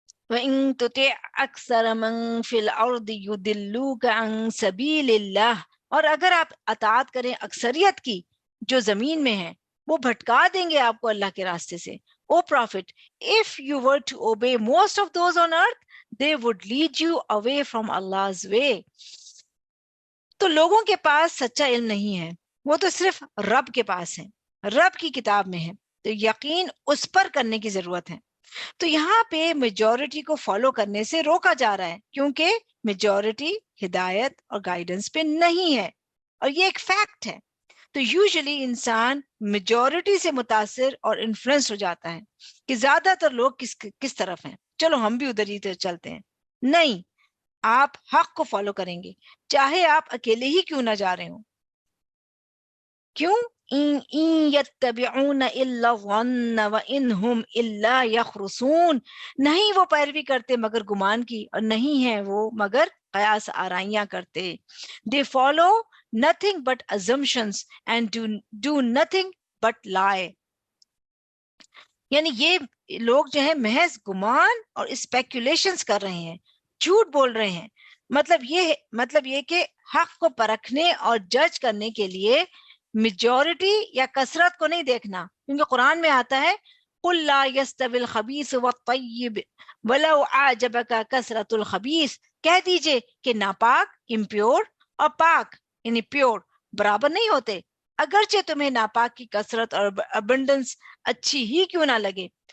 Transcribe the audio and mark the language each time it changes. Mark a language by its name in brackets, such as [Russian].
[Arabic] وَإِن تُطِعْ أَكْثَرَ مَن فِي الْأَرْضِ يُضِلُّوكَ عَن سَبِيلِ اللَّهِ، [Urdu] اور اگر آپ اطاعت کریں اکثریت کی جو زمین میں ہیں، وہ بھٹکا دیں گے آپ کو اللہ کے راستے سے. [English] O prophet, if you were to obey most of those on earth, they would lead you away from Allah's way. [Urdu] تو لوگوں کے پاس سچا علم نہیں ہے، وہ تو صرف رب کے پاس ہے، رب کی کتاب میں ہے، تو یقین اس پر کرنے کی ضرورت ہے. تو یہاں پہ میجورٹی کو فالو کرنے سے روکا جا رہا ہے، کیونکہ میجورٹی ہدایت اور گائیڈنس پہ نہیں ہے، اور یہ ایک فیکٹ ہے. تو یوزلی انسان میجورٹی سے متاثر اور انفلوئنس ہو جاتا ہے کہ زیادہ تر لوگ کس طرف ہیں، چلو ہم بھی ادھر ہی چلتے ہیں. نہیں، آپ حق کو فالو کریں گے چاہے آپ اکیلے ہی کیوں نہ جا رہے ہوں. کیوں؟ [Arabic] يَتَّبِعُونَ إِلَّا الظَّنَّ وَإِنْ هُمْ إِلَّا يَخْرُصُونَ، [Urdu] نہیں وہ پیروی کرتے مگر گمان کی، اور نہیں ہیں وہ مگر قیاس آرائیاں کرتے. [English] They follow nothing but assumptions and do nothing but lie. [Urdu] یعنی یہ لوگ جو ہیں محض گمان اور اسپیکولیشنز کر رہے ہیں، جھوٹ بول رہے ہیں. مطلب یہ کہ حق کو پرکھنے اور جج کرنے کے لیے میجورٹی یا کثرت کو نہیں دیکھنا، کیونکہ قرآن میں آتا ہے [Arabic] قُلْ لَا يَسْتَوِي الْخَبِيثُ وَالطَّيِّبُ وَلَوْ أَعْجَبَكَ كَثْرَةُ الْخَبِيثِ، [Urdu] کہہ دیجئے کہ ناپاک امپیور اور پاک یعنی پیور برابر نہیں ہوتے، اگرچہ تمہیں ناپاک کی کثرت اور ابنڈنس اچھی ہی کیوں نہ لگے.